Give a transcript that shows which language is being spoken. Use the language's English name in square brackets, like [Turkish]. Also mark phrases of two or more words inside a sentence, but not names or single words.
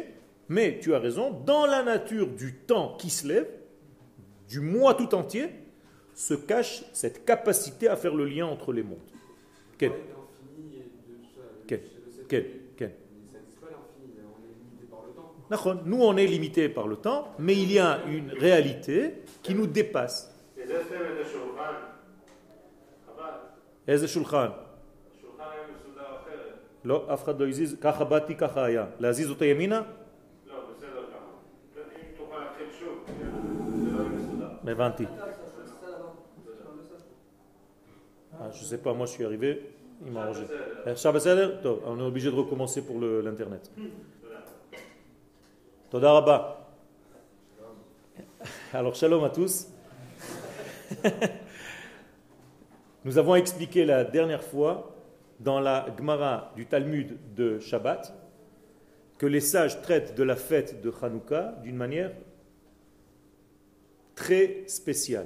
[French] Mais tu as raison, dans la nature du temps Kislev, du mois tout entier, se cache cette capacité à faire le lien entre les mondes. Quel? Nous, on est limité par le temps, mais il y a une réalité qui nous dépasse. [Hebrew] איזה שולחן? שולחן היה מסודר אחרת. לא, אף אחד לא הזיז, ככה באתי, ככה היה. להזיז אותה ימינה? לא, בסדר ככה. אם תוכל להתחיל שוב, זה לא יהיה מסודר. הבנתי. [French] Je sais pas, moi je suis arrivé, il m'a arrangé. [Hebrew] עכשיו בסדר? טוב, [French] on est obligé de recommencer pour l'internet. [Hebrew] תודה רבה. [French] Alors shalom à tous. Nous avons expliqué la dernière fois dans la Gemara du Talmud de Shabbat que les sages traitent de la fête de Hanouka d'une manière très spéciale.